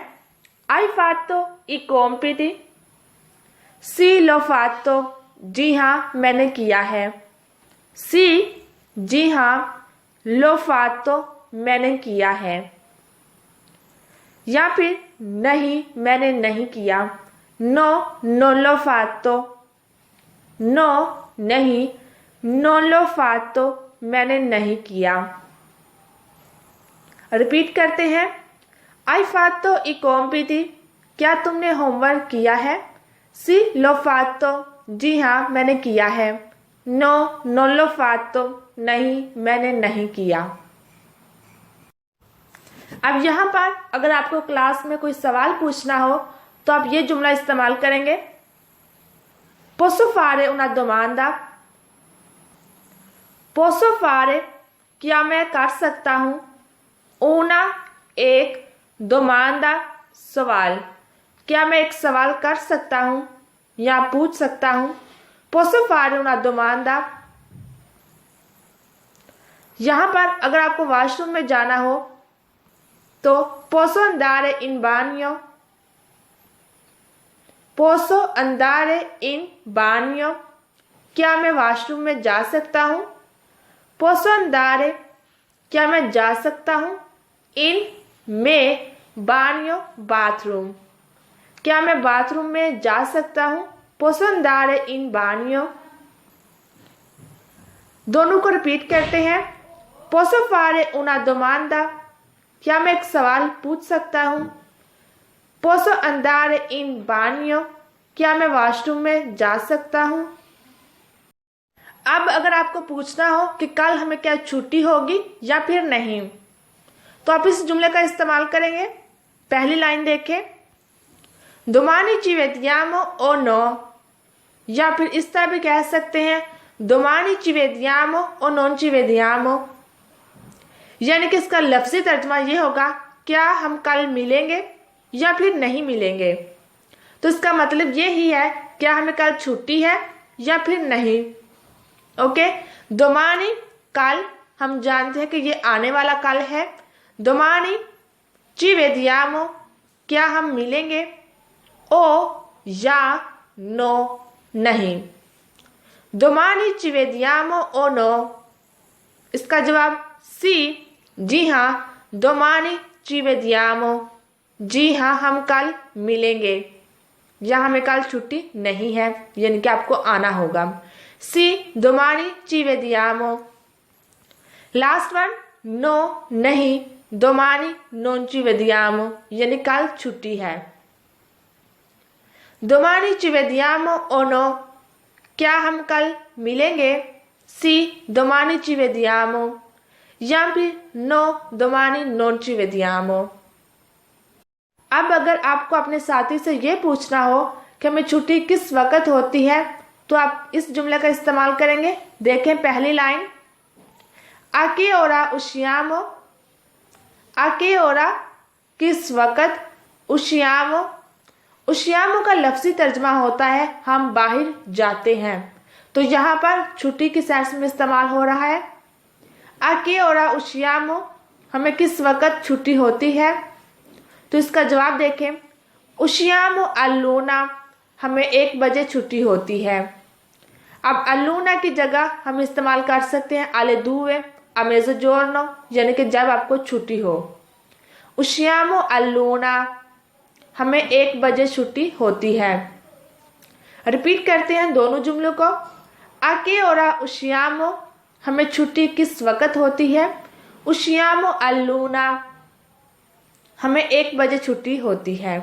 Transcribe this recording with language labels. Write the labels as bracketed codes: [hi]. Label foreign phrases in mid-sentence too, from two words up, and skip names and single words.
[it] hai fatto i compiti sì l'ho fatto [ur] جی ہاں میں نے کیا ہے. sì جی ہاں, [it] l'ho fatto [ur] میں نے کیا ہے. یا پھر نہیں میں نے نہیں کیا, [it] no non l'ho fatto no नहीं, non l'ho fatto [ur] میں نے نہیں کیا. ریپیٹ کرتے ہیں, [it] hai fatto i compiti [ur] کیا تم نے ہوم ورک کیا ہے. [it] sì l'ho fatto [ur] جی ہاں میں نے کیا ہے. [it] no non l'ho fatto [ur] نہیں میں نے نہیں کیا. اب یہاں پر اگر آپ کو کلاس میں کوئی سوال پوچھنا ہو تو آپ یہ جملہ استعمال کریں گے, [it] posso fare una domanda posso fare [ur] کیا میں کر سکتا ہوں, una एक domanda سوال، کیا میں ایک سوال کر سکتا ہوں یا پوچھ سکتا ہوں? [it] Posso fare una domanda? [ur] یہاں پر اگر آپ کو واش روم میں جانا ہو تو [it] posso andare in bagno? posso andare in bagno? [ur] کیا میں واش روم میں جا سکتا ہوں? [it] posso andare, [ur] کیا میں جا سکتا ہوں? in में bagno باتھ روم، کیا میں باتھ روم میں جا سکتا ہوں? [it] posso andare in bagno? [ur] دونوں کو ریپیٹ کرتے ہیں. [it] posso fare una domanda? [ur] کیا میں ایک سوال پوچھ سکتا ہوں? [it] posso andare in bagno? [ur] کیا میں واش روم میں جا سکتا ہوں؟ اب اگر آپ کو پوچھنا ہو کہ کل ہمیں کیا چھٹی ہوگی یا پھر نہیں، تو آپ اس جملے کا استعمال کریں گے. پہلی لائن دیکھیں, [it] domani ci vediamo o no, [ur] یا پھر اس طرح بھی کہہ سکتے ہیں [it] domani ci vediamo o non ci vediamo, [ur] یعنی کہ اس کا لفظی ترجمہ یہ ہوگا کیا ہم کل ملیں گے یا پھر نہیں ملیں گے. تو اس کا مطلب یہ ہی ہے کیا ہمیں کل چھٹی ہے یا پھر نہیں. اوکے، domani کل، ہم جانتے ہیں کہ یہ آنے والا کل ہے. [it] domani ci vediamo, [ur] کیا ہم ملیں گے. او یا نو نہیں. [it] domani ci vediamo o no, [ur] اس کا جواب سی، جی ہاں. [it] domani ci vediamo, [ur] جی ہاں ہم کل ملیں گے، یا ہمیں کل چھٹی نہیں ہے، یعنی کہ آپ کو آنا ہوگا. [it] सी domani ci vediamo। [en] last one, [it] नो नहीं, domani non ci vediamo, [ur] یعنی کل چھٹی ہے. [it] domani ci vediamo o no, [ur] کیا ہم کل ملیں گے. [it] सी domani ci vediamo, [ur] یا پھر [it] नो domani non ci vediamo। [ur] اب اگر آپ کو اپنے ساتھی سے یہ پوچھنا ہو کہ ہمیں چھٹی کس وقت ہوتی ہے، تو آپ اس جملے کا استعمال کریں گے. دیکھیں پہلی لائن, [it] a che ora usciamo? a che ora, [ur] کس وقت. [it] usciamo, usciamo [ur] کا لفظی ترجمہ ہوتا ہے ہم باہر جاتے ہیں، تو یہاں پر چھٹی کی سینس میں استعمال ہو رہا ہے. [it] a che ora usciamo, [ur] ہمیں کس وقت چھٹی ہوتی ہے، تو اس کا جواب دیکھیں, [it] usciamo all'una, [ur] ہمیں 1 بجے چھٹی ہوتی ہے. اب all'una کی جگہ ہم استعمال کر سکتے ہیں [it] alle due, a mezzogiorno, [ur] یعنی کہ جب آپ کو چھٹی ہو. [it] usciamo all'una, [ur] ہمیں 1 بجے چھٹی ہوتی ہے. ریپیٹ کرتے ہیں دونوں جملوں کو. [it] a che ora usciamo, [ur] ہمیں چھٹی کس وقت ہوتی ہے. [it] usciamo all'una, [ur] ہمیں 1 بجے چھٹی ہوتی ہے.